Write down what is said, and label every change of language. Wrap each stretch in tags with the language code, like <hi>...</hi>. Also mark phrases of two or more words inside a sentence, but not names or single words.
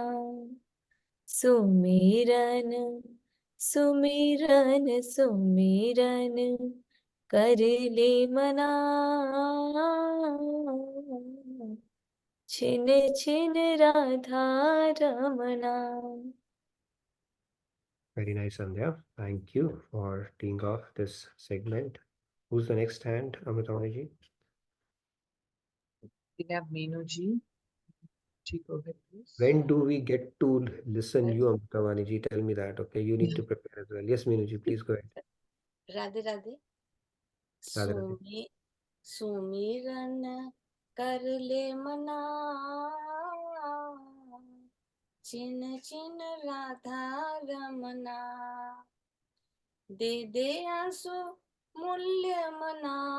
<hi>सुमिरन सुमिरन सुमिरन कर ले मना छिन छिन राधा रमणा.</hi> <en>Very nice, Sandhya. Thank you for teeing off this segment. Who's the next hand, Amritawani? We have Meenuji. Go ahead, please. When do we get to listen you, Amritawani ji? Tell me that. Okay, you need to prepare as well. Yes, Meenuji, please go ahead.</en> <hi>राधे राधे राधे राधे. सुमिरन कर ले मना छिन छिन राधा रमना दे दे आंसू मूल्य मना</hi>